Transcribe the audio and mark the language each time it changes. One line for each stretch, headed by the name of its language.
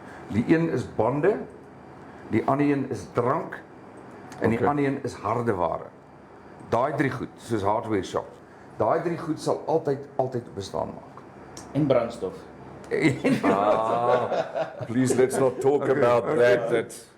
Afrikaans: Die een is bande, die ander een is drank en die ander een is harde ware. Daai 3 goed, soos hardware shops. Daai 3 goed sal altyd bestaan maak. En brandstof.
English: Please let's not talk about that.